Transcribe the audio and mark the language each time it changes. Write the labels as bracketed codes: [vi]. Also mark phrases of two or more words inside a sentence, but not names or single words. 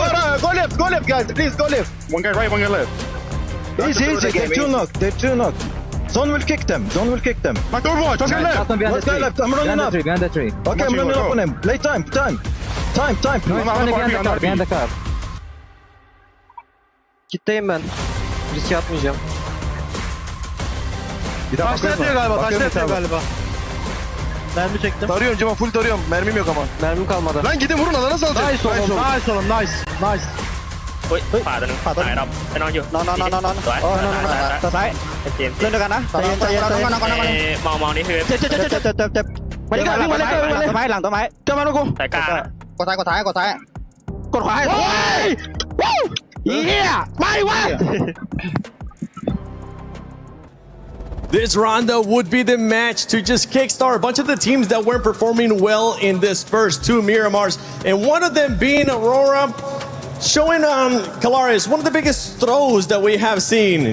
[en] Go left, guys. Please go left. One guy right, one guy left. Easy. They're 2 knocked. Zone will kick them. Zone will kick them. Back to Overwatch. Let's get left. Let's go left. I'm running up. Behind the tree. Okay, I'm running up on him. Play time. Time. Time. No, he's running behind the car. [tr] Kitleyim ben. Riske atmayacağım. Bir daha Taşla atıyor galiba. Taşla atıyor galiba. Mermi çektim. Tarıyorum Cemal, full tarıyorum. Mermim yok ama. Mermim kalmadı. Lan gidin vurun, alana salacak. Nice oğlum. Nice oğlum. Nice. Nice. [th] เฮ้ยขวาตัวนึงตายครับไปนอนอยู่ นอน สวย ตัวซ้าย เกม เล่นด้วยกันนะใจเย็น มองนี่คือ เจ็บไปเลยวิ่งมาเลยตัวไม้หลังตัวไม้เจอมาลูกกู สายกลาง กดซ้ายกดขวาให้โอ้ยเฮียไม่วะ [en] This rondo would be the match to just kickstart a bunch of the teams that weren't performing well in this first two Miramars, and one of them being Aurora, showing Kalaris one of the biggest throws that we have seen.